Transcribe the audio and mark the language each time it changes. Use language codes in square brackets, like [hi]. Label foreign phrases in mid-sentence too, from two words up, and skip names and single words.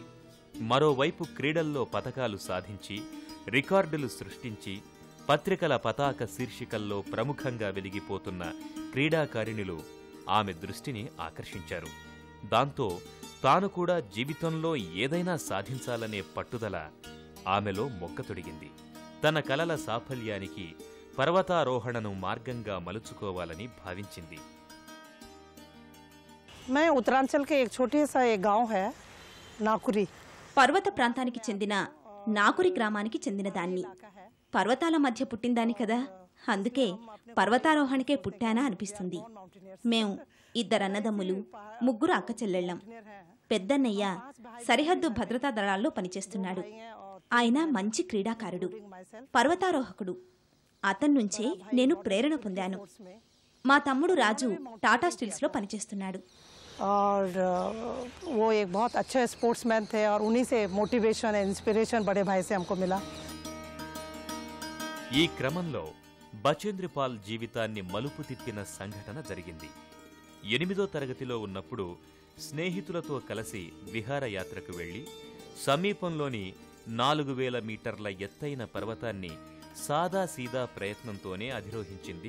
[te] మరోవైపు క్రీడల్లో పతకాలు సాధించి, రికార్డులు సృష్టించి, పత్రికల పతాక శీర్షికల్లో ప్రముఖంగా వెలిగిపోతున్న క్రీడాకారిణులు ఆమె దృష్టిని ఆకర్షించారు. దాంతో తాను కూడా జీవితంలో ఏదైనా సాధించాలనే పట్టుదల ఆమెలో మొగ్గతొడిగింది. తన కలల సాఫల్యానికి పర్వతారోహణను మార్గంగా మలుచుకోవాలని భావించింది. [hi] मैं उत्तरांचल के एक छोटे सा एक गांव है नाकुरी. [te] పర్వత ప్రాంతానికి చెందిన నాకురి గ్రామానికి చెందినదాన్ని. పర్వతాల మధ్య పుట్టిందాన్ని కదా, అందుకే పర్వతారోహణకే పుట్టానా అనిపిస్తుంది. మేం 2 అన్నదమ్ములు, 3 అక్క చెల్లెళ్ళం. పెద్దన్నయ్య సరిహద్దు భద్రతా దళాల్లో పనిచేస్తున్నాడు. ఆయన మంచి క్రీడాకారుడు, పర్వతారోహకుడు. అతన్నుంచే నేను ప్రేరణ పొందాను. మా తమ్ముడు రాజు టాటా స్టీల్స్లో పనిచేస్తున్నాడు. [hi] और वो एक बहुत अच्छे स्पोर्ट्समैन थे और उन्हीं से मोटिवेशन और इंस्पिरेशन बड़े भाई से हमको मिला. [te] ఈ క్రమంలో బచేంద్రిపాల్ జీవితాన్ని మలుపు తిప్పిన సంఘటన జరిగింది. 8వ తరగతిలో ఉన్నప్పుడు స్నేహితులతో కలిసి విహారయాత్రకు వెళ్లి సమీపంలోని 4000 మీటర్ల ఎత్తైన పర్వతాన్ని సాదాసీదా ప్రయత్నంతోనే అధిరోహించింది.